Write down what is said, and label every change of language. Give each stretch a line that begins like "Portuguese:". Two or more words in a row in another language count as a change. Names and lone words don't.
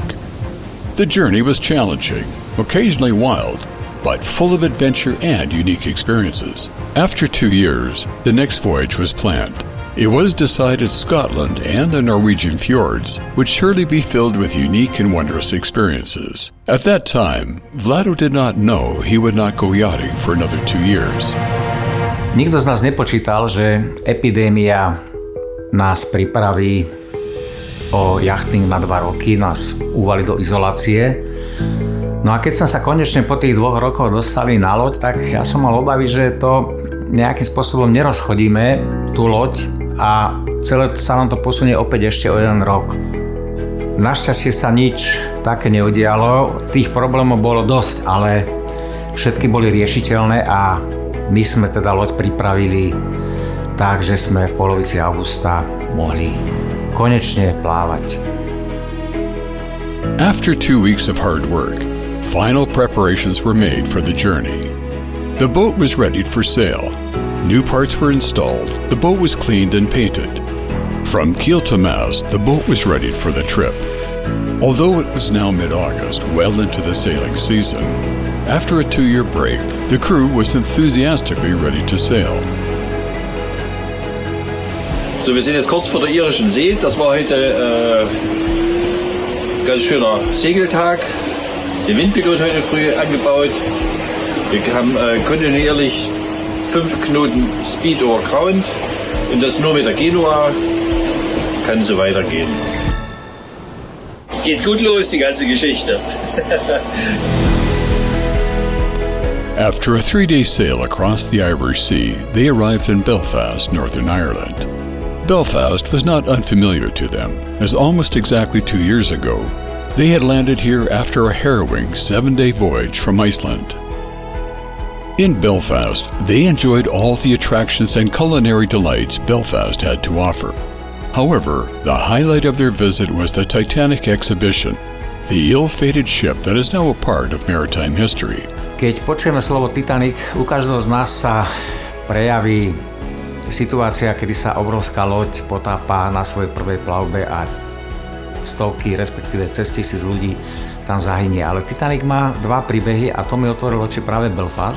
English: The journey was challenging, occasionally wild, but full of adventure and unique experiences. After 2 years, the next voyage was planned. It was decided Scotland and the Norwegian fjords would surely be filled with unique and wondrous experiences. At that time, Vlado did not know he would not go yachting for another 2 years.
Slovak: Nikto z nás nepočítal, že epidémia nás pripraví o jachting na 2 roky, nás uvalí do izolácie. No a keď sme sa konečne po tých 2 rokoch dostali na loď, tak ja som mal obavy, že to nejakým spôsobom nerozchodíme, tú loď, a celé sa nám to posunie opäť ešte o 1 rok. Našťastie sa nič také neudialo, tých problémov bolo dosť, ale všetky boli riešiteľné a my sme teda loď pripravili tak, že sme v polovici augusta mohli konečne plávať.
English: After 2 weeks of hard work, final preparations were made for the journey. The boat was readied for sail. New parts were installed, the boat was cleaned and painted. From keel to mast, the boat was readied for the trip. Although it was now mid-August, well into the sailing season, after a 2-year break, the crew was enthusiastically ready to sail.
German: So, wir sind jetzt kurz vor der irischen See. Das war heute ganz schöner Segeltag. Der Windbügel wird heute früh angebaut. Wir haben kontinuierlich 5 Knoten
English: Speed over Ground
German: und das nur mit der Genua, kann so weitergehen. Geht gut los, die ganze Geschichte.
English: After a 3-day sail across the Irish Sea, they arrived in Belfast, Northern Ireland. Belfast was not unfamiliar to them, as almost exactly 2 years ago, they had landed here after a harrowing 7-day voyage from Iceland. In Belfast, they enjoyed all the attractions and culinary delights Belfast had to offer. However, the highlight of their visit was the Titanic exhibition, the ill-fated ship that is now a part of maritime history.
Slovak: Keď počujeme slovo Titanic, u každého z nás sa prejaví situácia, kedy sa obrovská loď potápa na svojej prvej plavbe a stovky, respektíve cez 1000 ľudí tam zahynie. Ale Titanic má 2 príbehy a to mi otvorilo oči práve Belfast.